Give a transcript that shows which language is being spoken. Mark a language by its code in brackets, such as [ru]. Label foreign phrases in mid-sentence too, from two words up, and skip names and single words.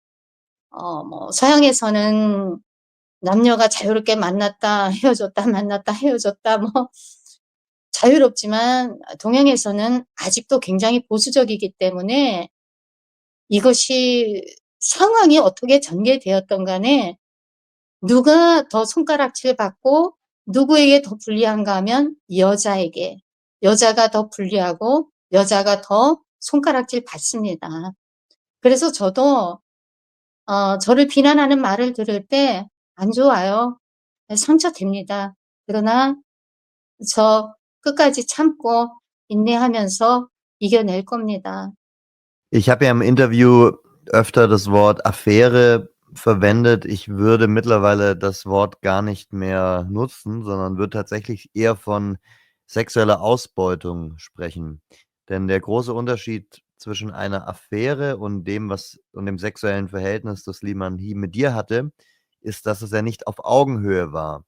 [ko] 서양에서는 남녀가 자유롭게 만났다, 헤어졌다, 만났다, 헤어졌다, 자유롭지만 동양에서는 아직도 굉장히 보수적이기 때문에 이것이 상황이 어떻게 전개되었던 간에 누가 더 손가락질 받고 누구에게 더 불리한가 하면 여자에게, 여자가 더 불리하고 여자가 더 손가락질 받습니다. 그래서 저도 저를 비난하는 말을 들을 때 안 좋아요. 상처됩니다. 그러나 저 끝까지 참고 인내하면서 이겨낼 겁니다. [de] Ich habe ja im Interview öfter das Wort Affäre verwendet. Ich würde mittlerweile das Wort gar nicht mehr nutzen, sondern würde tatsächlich eher von sexueller Ausbeutung sprechen. Denn der große Unterschied zwischen einer Affäre und dem sexuellen Verhältnis, das Lee Man-hee mit dir hatte, ist, dass es ja nicht auf Augenhöhe war.